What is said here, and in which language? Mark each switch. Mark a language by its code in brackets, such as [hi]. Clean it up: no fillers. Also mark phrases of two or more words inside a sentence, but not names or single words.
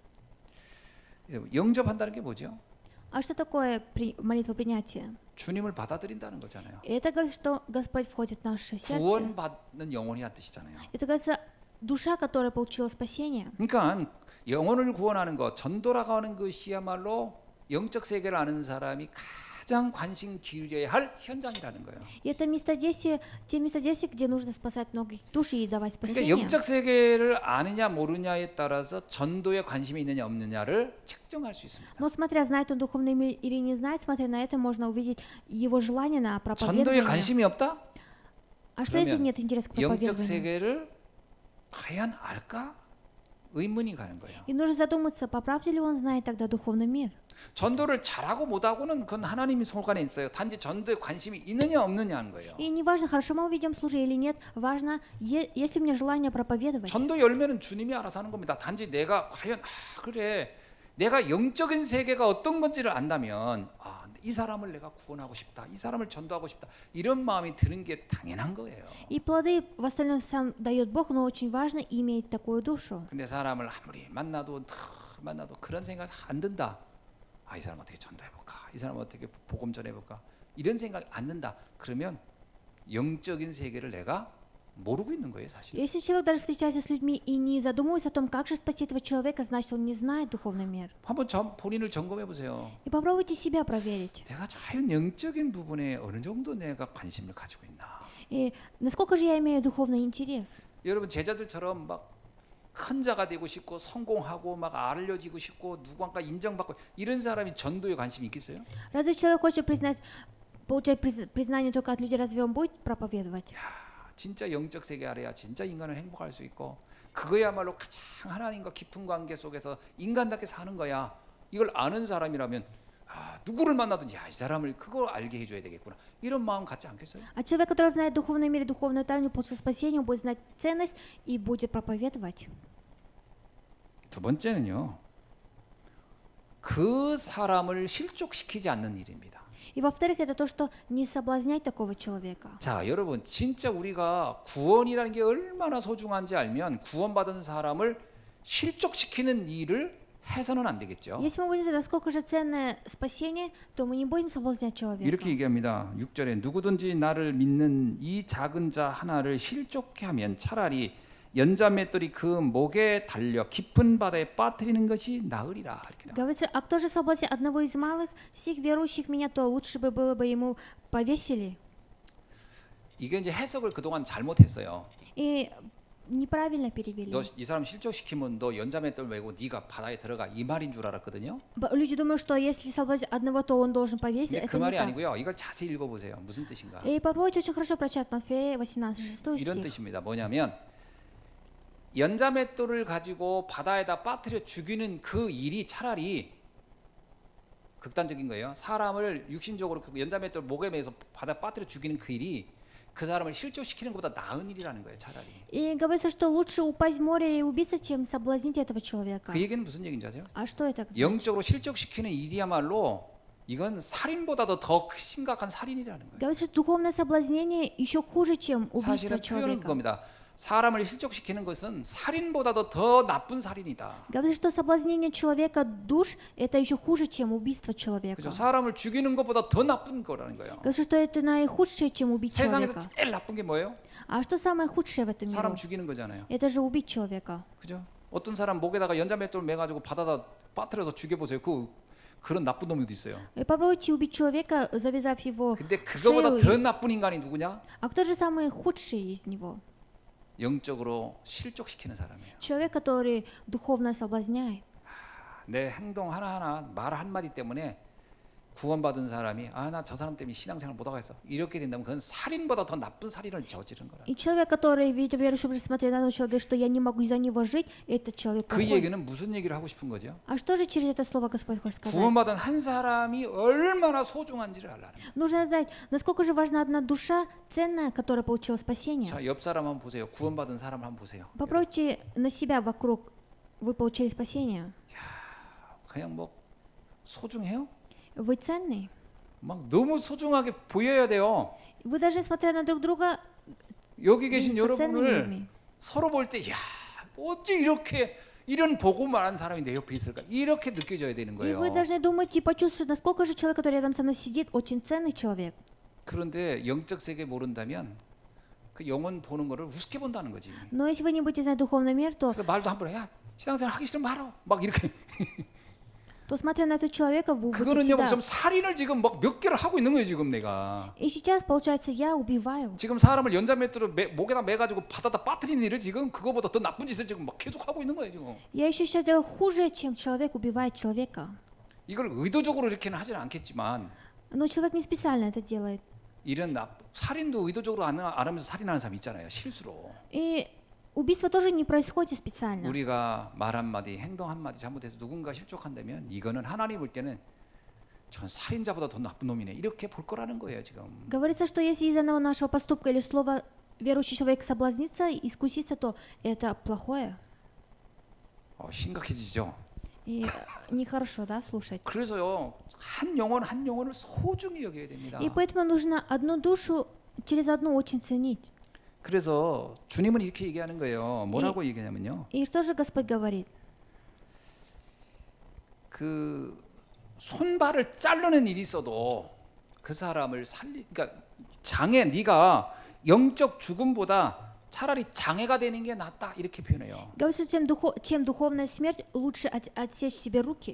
[ko] 영접한다는 게 뭐죠? [ru] А что такое молитва принятия? [ko] 주님을 받아들인다는 거잖아요. [ru] Это говорит, что Господь входит в наше сердце. [ko] 구원받는 영혼이란 뜻이잖아요. [ru] Это говорится, душа, которая получила спасение. [ko] 그러니까 영혼을 구원하는 것, 전도라고 하는 것이야말로 영적 세계를 아는 사람이 가장 관심 기울여야 할 현장이라는 거예요. [ru] И это местодействие, те местодействия, где нужно спасать многих душ и давать [ko] 그러니까 [ru] спасение. [ko] 영적 세계를 아느냐 모르냐에 따라서 전도에 관심이 있느냐 없느냐를 측정할 수 있습니다. [ru] Но смотря, знает он духовный мир или не знает, смотря на это, можно увидеть его желание на [ko] 전도에 [ru] проповедование. [ko] 관심이 없다? [ru] А что если [ko] 그러면 [ru] нет интереса к [ko] 영적 [ru] проповедованию? [ko] 세계를 과연 알까? 의문이 가는 거예요. [ru] И нужно задуматься, по правде ли он знает тогда духовный мир. [ko] 전도를 잘하고 못하고는 그건 하나님이 손간에 있어요. 단지 전도에 관심이 있느냐 없느냐 하는 거예요. [ru] И не важно, хорошо мы ведем служение или нет, важно, есть ли у меня желание проповедовать. [ko] 전도 열매는 주님이 알아서 하는 겁니다. 단지 내가 과연 그래 내가 영적인 세계가 어떤 건지를 안다면 이 사람을 내가 구원하고 싶다. 이 사람을 전도하고 싶다. 이런 마음이 드는 게 당연한 거예요. [ru] И плоды в остальном сам дает Бог, но очень важно иметь такую душу. [ko] 근데 사람을 아무리 만나도 그런 생각 안 든다. 이 사람 어떻게 전도해볼까? 이 사람 어떻게 복음 전해볼까? 이런 생각이 안 든다. 그러면 영적인 세계를 내가 모르고 있는 거예요, 사실. [ru] Если человек даже встречается с людьми и не задумывается о том, как же спасти этого человека, значит, он не знает духовный мир. [ko] 한번 본인을 점검해 보세요. [ru] И попробуйте себя проверить. [ko] 내가 과연 영적인 부분에 어느 정도 내가 관심을 가지고 있나? [ru] И насколько же я имею духовный интерес? [ko] 여러분 제자들처럼 막 큰 자가 되고 싶고 성공하고 막 알려지고 싶고 누구한가 인정받고 이런 사람이 전도에 관심이 있겠어요? [ru] Разве человек хочет получать признание только от людей, разве он будет проповедовать? [ko] 진짜 영적 세계 아래야 진짜 인간은 행복할 수 있고 그거야말로 가장 하나님과 깊은 관계 속에서 인간답게 사는 거야. 이걸 아는 사람이라면 누구를 만나든지 이 사람을 그거 알게 해줘야 되겠구나 이런 마음 갖지 않겠어요? [ru] А человек, который знает духовный мир и духовную тайну, получил спасение, он будет знать ценность и будет проповедовать. [ko] 두 번째는요. 그 사람을 실족시키지 않는 일입니다. [ru] И во-вторых, это то, что не соблазнять такого человека. [ko] 자, 여러분 진짜 우리가 구원이라는 게 얼마나 소중한지 알면 구원받은 사람을 실족시키는 일을 해서는 안 되겠죠. [ru] Если мы будем знать, насколько же ценное спасение, то мы не будем соблазнять человека. [ko] 이렇게 얘기합니다. 6절에 누구든지 나를 믿는 이 작은 자 하나를 실족케 하면 차라리 연자맷돌이 그 목에 달려 깊은 바다에 빠뜨리는 것이 나으리라. 이렇게 나와요. [ru] Говорится, а кто же соблазнит одного из малых, сих верующих меня, то лучше бы было бы ему повесили. [ko] 이게 이제 해석을 그동안 잘못했어요. [ru] И неправильно перевели. [ko] 너 이 사람 실족시키면 너 연자맷돌 메고 네가 바다에 들어가 이 말인 줄 알았거든요. [ru] Люди думают, что если соблазнить одного, то он должен повесить. [ko] 근데 [ru] Это [ko] 그 [ru] не [ko] 말이 [ru] так. [ko] 아니고요. 이걸 자세히 읽어보세요. 무슨 뜻인가? [ru] И попробуйте очень хорошо прочитать Матфея 18, 6 [ko] 이런 [ru] стих. [ko] 뜻입니다. 뭐냐면 연자맷돌을 가지고 바다에다 빠뜨려 죽이는 그 일이 차라리 극단적인 거예요. 사람을 육신적으로 그 연자맷돌 목에 매서 바다에 빠뜨려 죽이는 그 일이 그 사람을 실족시키는 것보다 나은 일이라는 거예요. 차라리. [ru] И говорится, что лучше упасть в море и убиться, чем соблазнить этого человека. [ko] 그 얘기는 무슨 얘기인지 아세요? [ru] А что это? значит? [ko] 영적으로 실족시키는 일이야말로 이건 살인보다도 더 심각한 살인이라는 거예요. [ru] Говорится, что духовное соблазнение еще хуже, чем убийство [ko] 사실은 표현은 [ru] человека. [ko] 그겁니다. 사람을 실족시키는 것은 살인보다도 더 나쁜 살인이다. [ru] Говорится, что соблазнение человека душ это еще хуже, чем убийство человека. [ko] 그죠? 사람을 죽이는 것보다 더 на쁜 거라는 거예요. [ru] Говорится, что это наихудшее, чем убить [ko] 세상에서 [ru] человека. [ko] 제일 나쁜 게 뭐예요? [ru] А что самое худшее в этом мире? [ko] 사람 죽이는 거잖아요. [ru] Это же убить человека. [ko] 그죠? 어떤 사람 목에다가 연자맷돌 매가지고 바다다 빠뜨려서 죽여보세요. 그런 나쁜 놈도 있어요. [ru] И попробуйте убить человека, завязав его [ko] 근데 [ru] в [ko] 그거보다 [ru] шею. [ko] 더 나쁜 인간이 누구냐? [ru] А кто же самый худший из него? [ko] 영적으로 실족시키는 사람이에요. [ru] Человек, который духовно соблазняет. [ko] 내 행동 하나하나 말 한마디 때문에 구원받은 사람이 나 저 사람 때문에 신앙생활 못 하겠어. 이렇게 된다면 그건 살인보다 더 나쁜 살인을 저지른 거라. [ru] И человек, который, видя верующий, смотрит на этого человека, говорит, что я не могу из-за него жить, этот человек [ko] 그 [ru] плохой. [ko] 얘기는 무슨 얘기를 하고 싶은 거죠? [ru] А что же через это слово Господь хочет сказать? [ko] 구원받은 한 사람이 얼마나 소중한지를 알라는 거예요. [ru] Нужно знать, насколько же важна одна душа, ценная, которая получила спасение. [ko] 자, 옆 사람 한번 보세요. 구원받은 사람 한번 보세요. [ru] Попробуйте на себя вокруг, вы получили спасение. [ko] 그냥 뭐 소중해요? [ru] Вы ценный. [ko] 막 너무 소중하게 보여야 돼요. [ru] Вы должны, смотря на друг друга, [ko] 여기 계신 [ru] видеться ценными [ko] 여러분을 [ru] людьми. [ko] 서로 볼 때, 야, 어찌 이렇게 이런 복음만한 사람이 내 옆에 있을까? 이렇게 느껴져야 되는 [ru] И [ko] 거예요. [ru] вы должны думать и почувствовать, насколько же человек, который рядом со мной сидит, очень ценный человек. [ko] 그런데 영적 세계 모른다면 그 영혼 보는 거를 우습게 본다는 거지. [ru] Но если вы не будете знать духовный мир, то, [ko] 그래서 말도 함부로 야, 신앙생활 하기 싫으면 말어. 막 이렇게. [ru] то смотря на этого человека, вы будете [ko] 그거는요, [ru] всегда... [ko] 지금 살인을 지금 막 몇 개를 하고 있는 거예요, 지금 내가. [ru] И сейчас, получается, я убиваю. [ko] 지금 사람을 연자맷돌로 목에다 매가지고 바다다 빠뜨리는 일을 지금 그거보다 더 나쁜 짓을 지금 막 계속 하고 있는 거예요, 지금. [ru] Я еще сейчас делаю хуже, чем человек убивает человека. [ko] 이걸 의도적으로 이렇게는 하지는 않겠지만 [ru] Но человек не специально это делает. [ko] 이런 살인도 의도적으로 안 하면서 살인하는 사람 있잖아요, 실수로. [ru] И убийство тоже не происходит специально. [ko] 우리가 말 한마디, 행동 한마디 잘못해서 누군가 실족한다면 이거는 하나님 볼 때는 전 살인자보다 더 나쁜 놈이네 이렇게 볼 거라는 거예요, 지금. [ru] Говорится, что если из одного нашего поступка или слова верующий человек соблазнится, искусится, то это плохое. [ko] 심각해지죠. [ru] И нехорошо, да, слушать. [ko] 그래서요, 한 영혼을 소중히 여겨야 됩니다. [ru] И поэтому нужно одну душу через одну очень ценить. [ko] 그래서 주님은 이렇게 얘기하는 거예요. 뭐라고 얘기하냐면요. [ru] И что же Господь говорит? [ko] 그 손발을 자르는 일이 있어도 그 사람을 그러니까 네가 영적 죽음보다 차라리 장애가 되는 게 낫다 이렇게 표현해요. [ru] Говорится, чем духовная смерть, лучше отсечь себе руки.